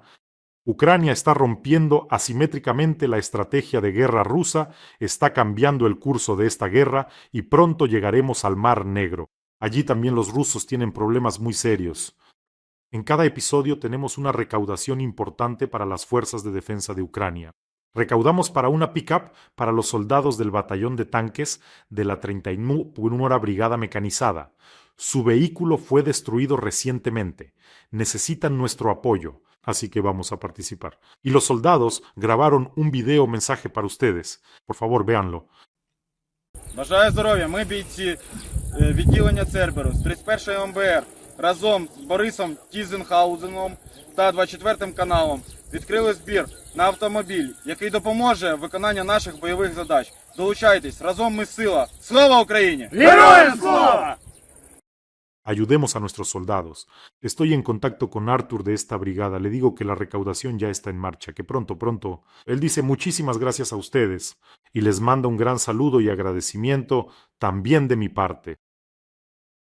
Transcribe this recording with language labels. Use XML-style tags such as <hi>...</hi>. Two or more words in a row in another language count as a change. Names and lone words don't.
<es>Ucrania está rompiendo asimétricamente la estrategia de guerra rusa, está cambiando el curso de esta guerra y pronto llegaremos al Mar Negro. Allí también los rusos tienen problemas muy serios. En cada episodio tenemos una recaudación importante para las fuerzas de defensa de Ucrania. Recaudamos para una pick-up para los soldados del batallón de tanques de la 31ª Brigada Mecanizada. Su vehículo fue destruido recientemente. Necesitan nuestro apoyo, así que vamos a participar. Y los soldados grabaron un video mensaje para ustedes. Por favor, véanlo.</es> <uk>Бажаю здоров'я. Ми бійці відділення Церберу з 31-ї МБР разом з Борисом Тізенхаузеном та 24-м каналом відкрили збір на автомобіль, який допоможе в виконанні наших бойових задач. Долучайтесь, разом ми сила. Слава Україні! Героям слава!</uk> <es>Ayudemos a nuestros soldados. Estoy en contacto con Arthur de esta brigada. Le digo que la recaudación ya está en marcha, que pronto. Él dice muchísimas gracias a ustedes y les manda un gran saludo y agradecimiento también de mi parte.</es>